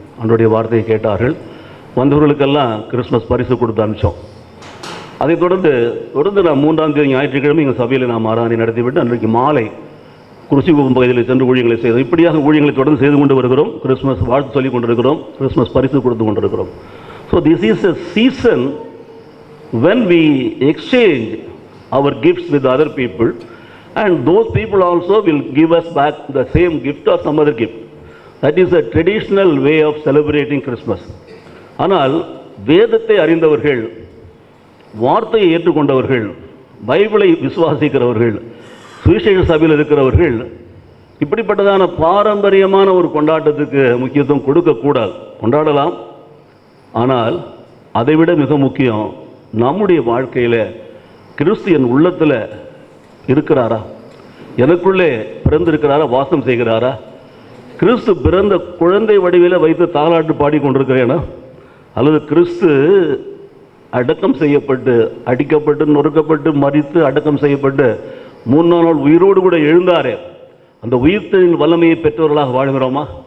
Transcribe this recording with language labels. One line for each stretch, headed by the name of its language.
Tamil: அவருடைய வார்த்தையை கேட்டார்கள். வந்தவர்களுக்கெல்லாம் கிறிஸ்மஸ் பரிசு கொடுத்து அனுப்பிச்சோம். அதைத் தொடர்ந்து நாம் 3ஆம் தேதி ஞாயிற்றுக்கிழமை எங்கள் சபையில் நாம் ஆராதனை நடத்திவிட்டு அன்றைக்கு மாலை குருசிகுப்பம் பகுதியில் சென்று ஊழியங்களை செய்தோம். இப்படியாக ஊழியங்களை தொடர்ந்து செய்து கொண்டு வருகிறோம். கிறிஸ்மஸ் வாழ்த்து சொல்லிக் கொண்டிருக்கிறோம், கிறிஸ்மஸ் பரிசு கொடுத்து கொண்டிருக்கிறோம்.
English: So this is a season when we exchange our gifts with other people, and those people also will give us back the same gift or some other gift. That is a traditional way of celebrating Christmas.
Tamil: ஆனால் வேதத்தை அறிந்தவர்கள், வார்த்தையை ஏற்றுக்கொண்டவர்கள், பைபிளை விசுவாசிக்கிறவர்கள், சுவிசேஷ சபையில் இருக்கிறவர்கள் இப்படிப்பட்டதான பாரம்பரியமான ஒரு கொண்டாட்டத்துக்கு முக்கியத்துவம் கொடுக்கக்கூடாது. கொண்டாடலாம், ஆனால் அதைவிட மிக முக்கியம், நம்முடைய வாழ்க்கையில் கிறிஸ்து என் உள்ளத்தில் இருக்கிறாரா, எனக்குள்ளே பிறந்திருக்கிறாரா, வாசம் செய்கிறாரா, கிறிஸ்து பிறந்த குழந்தை வடிவில் வைத்து தாலாட்டு பாடிக்கொண்டிருக்கிறேனா, அல்லது கிறிஸ்து அடக்கம் செய்யப்பட்டு, அடிக்கப்பட்டு, நொறுக்கப்பட்டு, மரித்து அடக்கம் செய்யப்பட்டு 3ஆம் நாள் உயிரோடு கூட எழுந்தாரே, அந்த உயிர்த்தின் வல்லமையை பெற்றவர்களாக வாழ்கிறோமா?